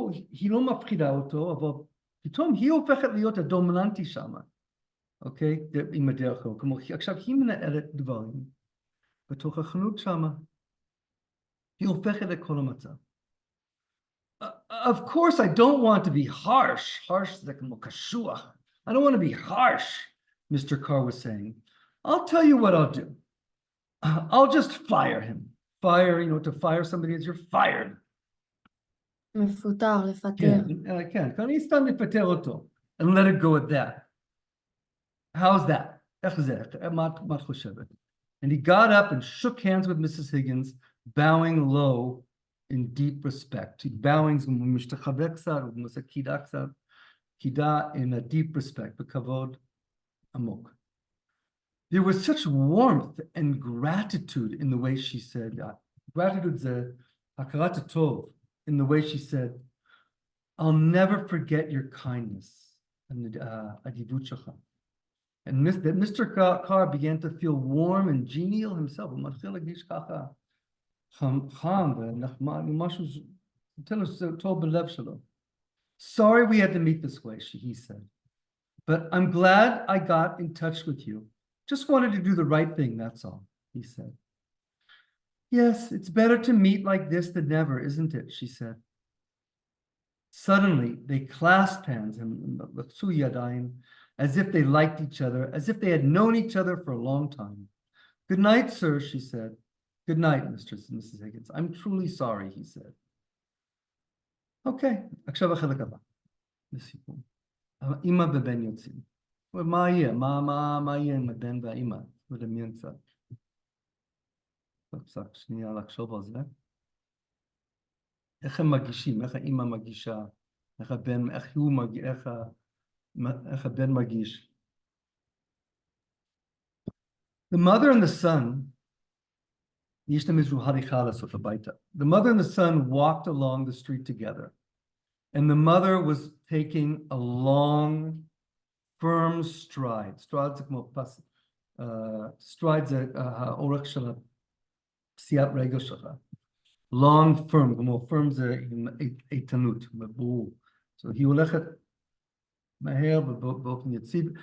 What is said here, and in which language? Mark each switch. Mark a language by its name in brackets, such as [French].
[Hebrew] היא לא מפחידה אותו, אבל פתאום היא הופכת להיות הדומיננטי שם, אוקיי? עם הדרך כלל. כמו עכשיו היא מנהלת דברים בתוך החנות שם. היא הופכת לכל המצב. [English] Of course, I don't want to be harsh. Harsh is like קשוח. I don't want to be harsh, Mr. Carr was saying. I'll tell you what I'll do. I'll just fire him. Fire, to fire somebody is you're fired. [Hebrew] מפוטר, לפטר. כן, אני סתם לפטר אותו. [English] And let it go at that. How's that? [Hebrew] איך זה? מה את חושבת? [English] And he got up and shook hands with Mrs. Higgins, bowing low in deep respect. [Hebrew] Bowing משתחווה קצת, הוא עושה קידה קצת, קידה [English] in a deep respect, [Hebrew] בכבוד עמוק. [English] There was such warmth and gratitude in the way she said that. Gratitude [Hebrew] זה הכרת הטוב [English] in the way she said, I'll never forget your kindness and [Hebrew] האדיבות שלך. [English] And Mr. Carr began to feel warm and genial himself. [Hebrew] הוא מתחיל להרגיש ככה חם ונחמד, משהו, תן לו שזה טוב בלב שלו. [English] Sorry we had to meet this way, he said. But I'm glad I got in touch with you. Just wanted to do the right thing, that's all, he said. Yes, it's better to meet like this than never, isn't it? She said. Suddenly, they clasped hands as if they liked each other, as if they had known each other for a long time. Good night, sir, she said. Good night, Mrs. Higgins. I'm truly sorry, he said. [Hebrew] Okay, עכשיו החלק הבא. לסיפור. האמא ובן יוצאים. מה יהיה? מה יהיה עם הבן והאמא? ולמיין קצת. קצת שנייה לחשוב על זה. איך הם מגישים? איך האמא מגישה? איך הבן, איך הוא מגיש? איך הבן מגיש? [English] The mother and the son, [Hebrew] יש להם איזשהו הליכה לעשות הביתה. [English] The mother and the son walked along the street together. And the mother was taking a long, firm stride. [Hebrew] Stride זה כמו פס, stride זה האורך של פסיעת רגל שלך. Long, firm, כמו firm זה עם איתנות, ברור. So היא הולכת מהר ובאופן יציב.